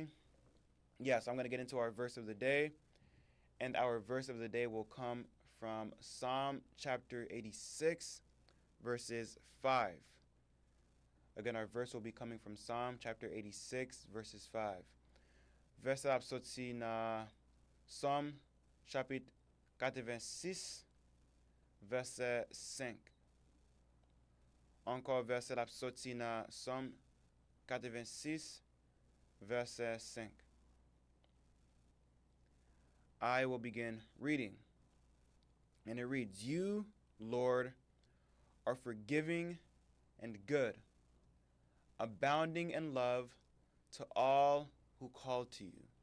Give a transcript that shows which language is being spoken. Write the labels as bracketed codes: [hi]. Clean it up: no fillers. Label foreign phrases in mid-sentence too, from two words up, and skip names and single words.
[en] Yes, I'm going to get into our verse of the day. And our verse of the day will come from Psalm chapter 86, verses 5. Again, our verse will be coming from Psalm chapter 86, verses 5. [ht] Verset ap soti na Psalm chapit 86, verset 5. Encore verset ap soti na Psalm 86, verset 5. [en] I will begin reading. And it reads, You, Lord, are forgiving and good, abounding in love to all who call to you.